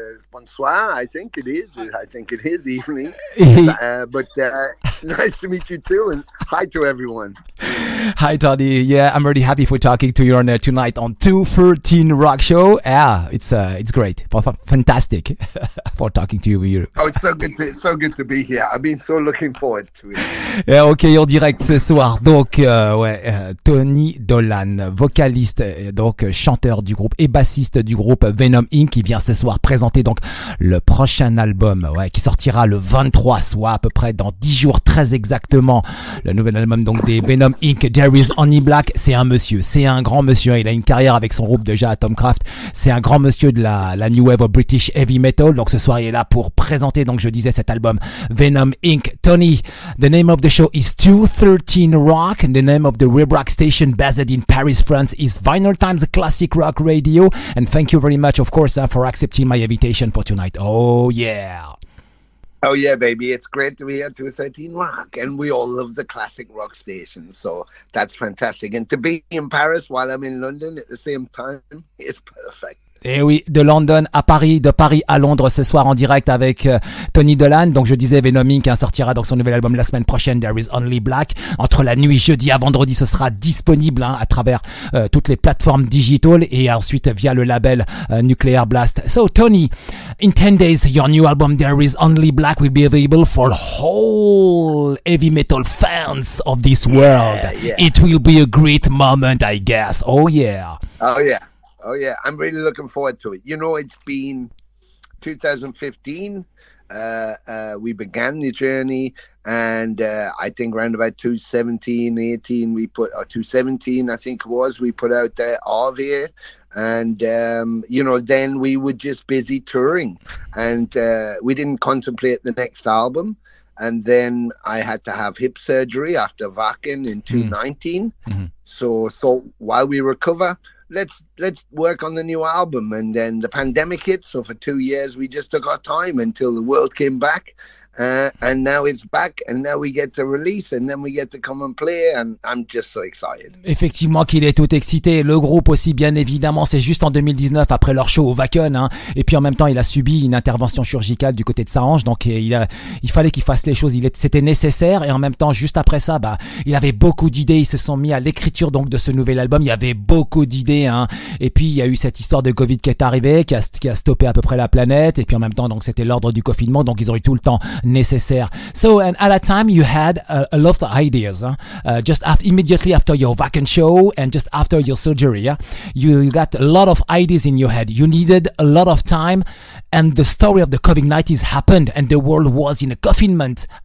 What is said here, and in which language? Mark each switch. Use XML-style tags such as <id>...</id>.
<en>Bonsoir, I think it is evening. But nice to meet you too, and hi to everyone. Hi Tony, yeah, I'm really happy for talking to you on tonight on 213 Rock Show. Yeah, it's great, fantastic for talking to you. Oh, it's so good to be here. I've been so looking forward to it.</en> <fr>Yeah, ok, en direct ce soir. Donc, Tony Dolan, vocaliste, donc chanteur du groupe et bassiste du groupe Venom Inc. qui vient ce soir présenter donc le prochain album, qui sortira le 23, soit à peu près dans 10 jours très exactement. Le nouvel album donc des Venom Inc. There is only black. C'est un grand monsieur. Il a une carrière avec son groupe déjà Atomcraft. C'est un grand monsieur de la new wave of British heavy metal. Donc ce soir il est là pour présenter, donc je disais, cet album Venom Inc.</fr> <en>Tony, the name of the show is 213 Rock, and the name of the web rock station based in Paris, France is Vinylestimes Classic Rock Radio. And thank you very much, of course, for accepting my invitation for tonight. Oh yeah. Oh yeah, baby, it's great to be at 213 Rock, and we all love the classic rock station, so that's fantastic. And to be in Paris while I'm in London at the same time is perfect.</en> <fr>Et oui, de London à Paris, de Paris à Londres ce soir en direct avec Tony Dolan. Donc je disais, Venom Inc. sortira donc son nouvel album la semaine prochaine, There is Only Black. Entre la nuit jeudi à vendredi, ce sera disponible à travers toutes les plateformes digitales et ensuite via le label Nuclear Blast.</fr> <en>So Tony, in 10 days, your new album There is Only Black will be available for whole heavy metal fans of this world. Yeah. It will be a great moment, I guess. Oh yeah. Oh yeah, I'm really looking forward to it. You know, it's been 2015 we began the journey, and I think around about 2017, 18, we put, or 2017, I think it was, we put out Ave. And, then we were just busy touring, and we didn't contemplate the next album. And then I had to have hip surgery after Wacken in 2019. Mm-hmm. So thought, while we recover, let's work on the new album. And then the pandemic hit. So for 2 years, we just took our time until the world came back. And now it's back, and now we get to release, and then we get to come and play, and I'm just so excited.</en> <fr>Effectivement qu'il est tout excité, le groupe aussi bien évidemment, c'est juste en 2019 après leur show au Wacken, hein, et puis en même temps il a subi une intervention chirurgicale du côté de sa hanche, donc il fallait qu'il fasse les choses, c'était nécessaire, et en même temps juste après ça, il avait beaucoup d'idées, ils se sont mis à l'écriture donc de ce nouvel album, il y avait beaucoup d'idées, hein, et puis il y a eu cette histoire de Covid qui est arrivée, qui a stoppé à peu près la planète, et puis en même temps donc c'était l'ordre du confinement, donc ils ont eu tout le temps necessary.</fr> <en>So, and at that time you had a lot of ideas, just immediately after your Wacken show and just after your surgery, you got a lot of ideas in your head. You needed a lot of time, and the story of the COVID-19 happened and the world was in a confinement.</en>